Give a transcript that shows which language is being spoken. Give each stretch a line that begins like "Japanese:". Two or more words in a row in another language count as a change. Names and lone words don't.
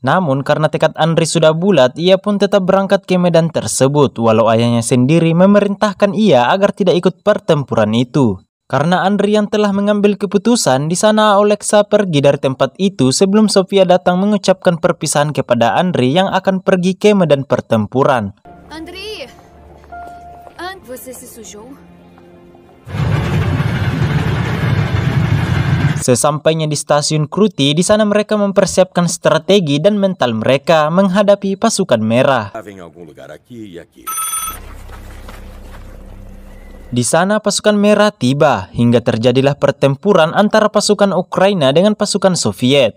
Indonesian: Namun karena tekad Andri sudah bulat, ia pun tetap berangkat ke medan tersebut, walau ayahnya sendiri memerintahkan ia agar tidak ikut pertempuran itu. Karena Andri yang telah mengambil keputusan, di sana Olexa pergi dari tempat itu sebelum Sofia datang mengucapkan perpisahan kepada Andri yang akan pergi ke medan pertempuran.
Portuguese: Andri, você se sujou?
Indonesian: Sesampainya di stasiun Kruti, di sana mereka mempersiapkan strategi dan mental mereka menghadapi pasukan merah. Di sana pasukan merah tiba hingga terjadilah pertempuran antara pasukan Ukraina dengan pasukan Soviet.